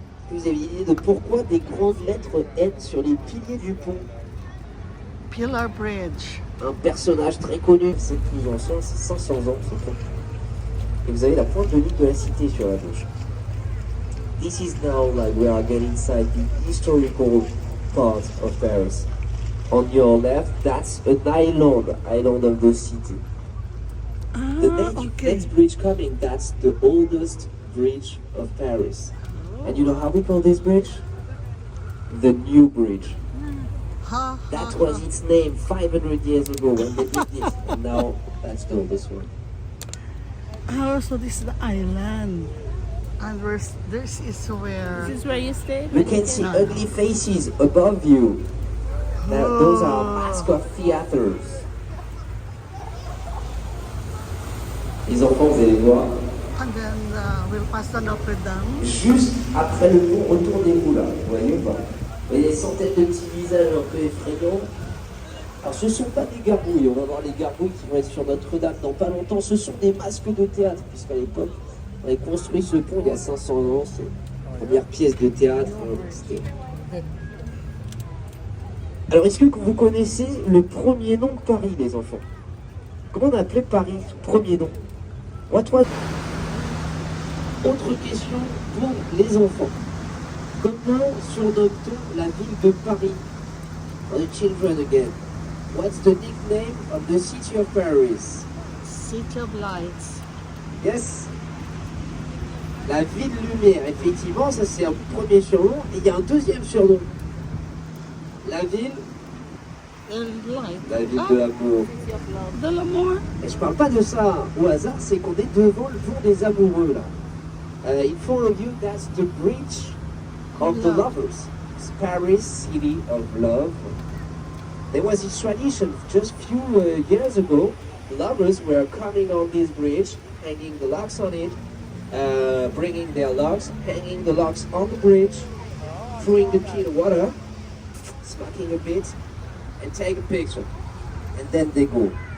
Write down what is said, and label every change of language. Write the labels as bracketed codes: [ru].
[fr] Vous avez une idée de pourquoi des grandes lettres N sur les piliers du pont? [en] Pillar Bridge. [fr] Un personnage très connu, c'est plus ancien, c'est 500 ans ce pont. Et vous avez la pointe de l'île de la Cité sur la gauche. [en] This is now like we are getting inside the historical part of Paris. On your left, that's an island of the city. The next bridge coming, that's the oldest bridge of Paris. And you know how we call this bridge? The New Bridge. That was its name 500 years ago when they did this. And now that's the oldest one. Oh, so this is the island. And this is where... This is where you stay? You can see ugly faces above you. Those are masks of theaters. [fr] Les enfants, vous allez voir. [en] And then we'll pass the Notre Dame. [fr] Juste après le pont, retournez-vous là. Vous voyez ou pas? Vous voyez des centaines de petits visages un peu effrayants. Alors ce ne sont pas des gargouilles, on va voir les gargouilles qui vont être sur Notre-Dame dans pas longtemps. Ce sont des masques de théâtre, puisqu'à l'époque, on avait construit ce pont il y a 500 ans. C'est la première pièce de théâtre. Alors est-ce que vous connaissez le premier nom de Paris, les enfants? Comment on appelait Paris, premier nom? [en] What was... [fr] Autre question pour les enfants. Comment surnomme-t-on la ville de Paris? [en] For the children again. What's the nickname of the city of Paris? City of Lights. Yes. [fr] La ville lumière, effectivement, ça c'est un premier surnom. Et il y a un deuxième surnom. La ville [en] Light. [fr] de l'amour. De l'amour. Et je parle pas de ça au hasard, c'est qu'on est devant le jour des amoureux là. [en] In front of you, that's the bridge of the lovers. It's Paris, city of love. There was this tradition just few years ago. Lovers were coming on this bridge, hanging the locks on it, bringing their locks, hanging the locks on the bridge, throwing the key in the water, smacking a bit, and take a picture. And then they go.